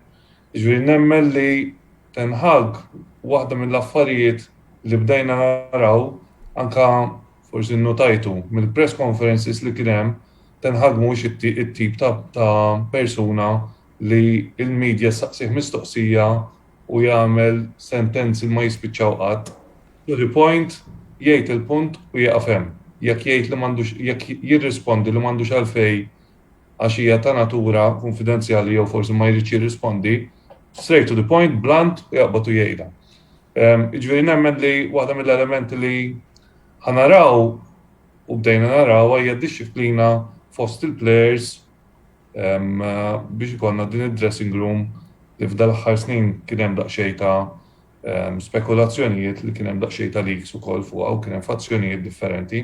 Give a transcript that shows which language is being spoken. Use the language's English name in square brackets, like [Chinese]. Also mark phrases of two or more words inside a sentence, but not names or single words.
[Maltese] Ġifieri nemmen li Ten Hag waħda mill-affarijiet li bdejna naraw anka forsi nnotajtu mill- [English] press conferences [Maltese] li kien hemm Ten Hag mhuwiex it-tip ta' persuna li l-medja saqsih mistoqsija u jagħmel sentenzi ma jispiċċaw qatt. [English] To the point, [Maltese] jgħid il-punt u jaqaf hemm. Jekk jgħid li m'għandux jekk jirrispondi li m'għandux għalfejn għax hija ta' natura konfidenzjali jew forsi ma jridx jirrispondi, [English] straight to the point, blunt [Maltese] u jaqbad u jgħidha. Jiġifieri nemmen li waħda mill-elementi li ħanaraw u bdejna naraw hija d-dixxilpina fost il-players biex ikollna din id- [English] dressing room [Maltese] li f'dal-aħħar snin kien hemm daqsxejn ta' spekulazzjonijiet li kien hemm daqsxejn ta' leaks ukoll fuqha u kien hemm fazzjonijiet differenti.